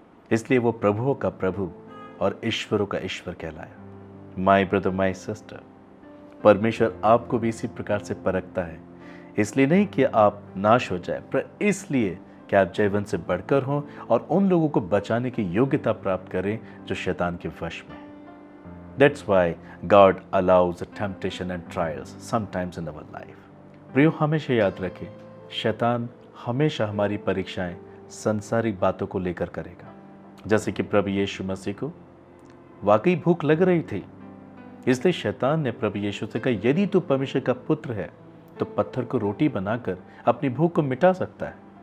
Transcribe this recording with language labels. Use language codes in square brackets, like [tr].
[hi] इसलिए वो प्रभुओं का प्रभु और ईश्वरों का ईश्वर कहलाया। [en] my brother, my sister, [hi] परमेश्वर आपको भी इसी प्रकार से परखता है, इसलिए नहीं कि आप नाश हो जाए, पर इसलिए कि आप जयवंत से बढ़कर हों और उन लोगों को बचाने की योग्यता प्राप्त करें जो शैतान के वश में है। [en] That's why God allows the temptation and trials sometimes in our life. [hi] प्रियो, हमेशा याद रखें, शैतान हमेशा हमारी परीक्षाएं संसारिक बातों को लेकर करेगा। जैसे कि प्रभु यीशु मसीह को वाकई भूख लग रही थी, इसलिए शैतान ने प्रभु यीशु से कहा, यदि तू परमेश्वर का पुत्र है तो पत्थर को रोटी बनाकर अपनी भूख को मिटा सकता है।